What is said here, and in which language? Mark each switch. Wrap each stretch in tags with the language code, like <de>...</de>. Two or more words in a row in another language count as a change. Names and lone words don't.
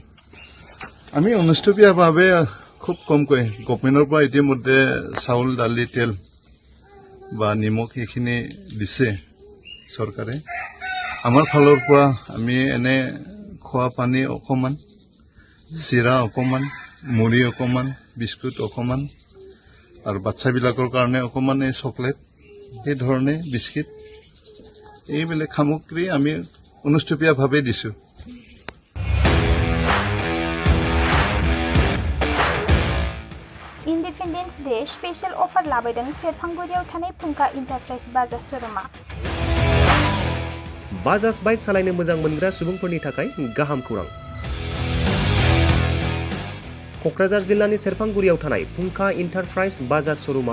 <as>আমি অনুষ্ঠীয়ভাৱে খুব কমকৈ গভৰ্ণমেণ্টৰ পৰা ইতিমধ্যে চাউল দালি তেল বা নিমখ এইখিনি দিছে চৰকাৰে আমাৰ ফালৰ পৰা আমি এনে খোৱা পানী অকণমান চিৰা অকণমান মুড়ি অকণমান বিস্কুট অকণমান আৰু বাচ্চাবিলাকৰ কাৰণে অকণমান এই চকলেট এই ধৰণে বিস্কিট এইবিলাক সামগ্ৰী আমি অনুষ্ঠীয়ভাৱে দিছোঁ</as> <en>Independence Day special offer</en> <brx>लाबोदों सेरफांगुरियाव थानाय फुंखा इन्टारप्राइज बाजाज शोरूमा बाजाज बाइक सालायनो मोजां मोनग्रा सुबुंफोरनि थाखाय गाहाम खौरां क'क्राझार जिल्लानि सेरफांगुरियाव थानाय फुंखा इन्टारप्राइज बाजाज शोरूमा</brx>